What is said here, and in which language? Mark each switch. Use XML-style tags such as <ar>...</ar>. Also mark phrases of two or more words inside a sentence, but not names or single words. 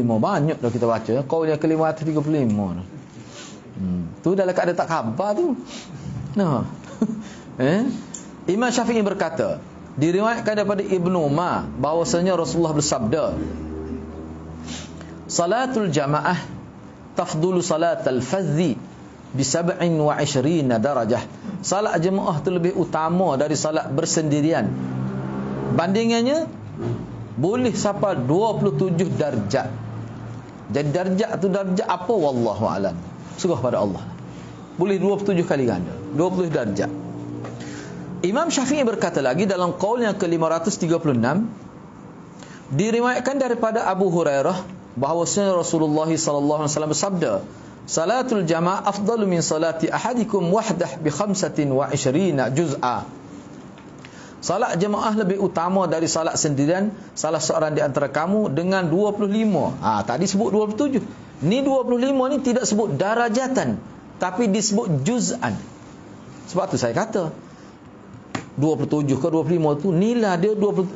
<ms>Banyak dah kita baca. Qaul yang ke-535. Tu dalam keadaan tak khabar tu. Imam Syafi'i berkata, diriwayatkan daripada Ibnu Umar bahwasanya Rasulullah bersabda,</ms> <ar>صلاة الجماعة تفضل صلاة الفذ ب 27 درجة.</ar> <ms>Salat jemaah tu lebih utama dari salat bersendirian. Bandingannya boleh sampai 27 darjat. Jadi darjat tu darjat apa</ms> <ar>والله أعلم.</ar> <ms>Serah pada Allah. Boleh 27 kali ganda. 20 darjat. Imam Syafi'i berkata lagi dalam qaul yang ke-536, diriwayatkan daripada Abu Hurairah bahwasanya Rasulullah</ms> <ar>صلى الله عليه وسلم</ar> <ms>bersabda,</ms> <ar>صلاة الجماعة أفضل من صلاة أحدكم وحده ب 25 جزءا.</ar> <ms>Salat jemaah lebih utama dari salat sendirian salah seorang di antara kamu dengan 25. Tadi sebut 27. Ni 25 ni tidak sebut darajatan, tapi disebut juz'an. Sebab tu saya kata 27 ke 25 tu nilai dia 20.</ms>